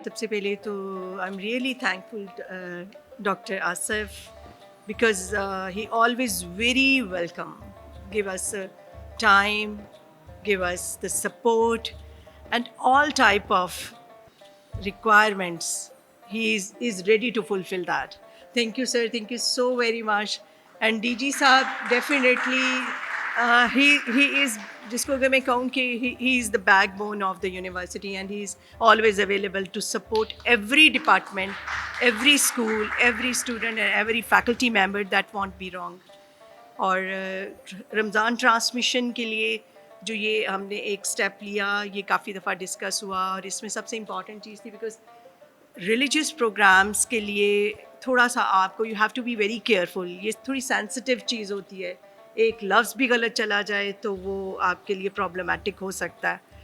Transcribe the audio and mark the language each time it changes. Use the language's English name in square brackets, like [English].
[Urdu] سب سے پہلے تو [English] I am really thankful doctor Asif because he always very welcome, give us time, give us the support and all type of requirements. He is ready to fulfill that. Thank you, sir. Thank you so very much. And DG Saab, definitely, he is, [Urdu] jisko agar main kahun ki [English] he is the backbone of the university, and he is always available to support every department, every school, every student and every faculty member that won't be wrong. [Urdu] اور رمضان transmission کے لیے جو یہ ہم نے ایک step لیا, یہ کافی دفعہ ڈسکس ہوا, اور اس میں سب سے امپورٹنٹ چیز تھی بیکاز ریلیجیس پروگرامس کے لیے تھوڑا سا آپ کو [English] You have to be very careful. [Urdu] یہ تھوڑی سینسٹیو چیز ہوتی ہے, ایک لفظ بھی غلط چلا جائے تو وہ آپ کے لیے پرابلمٹک ہو سکتا ہے.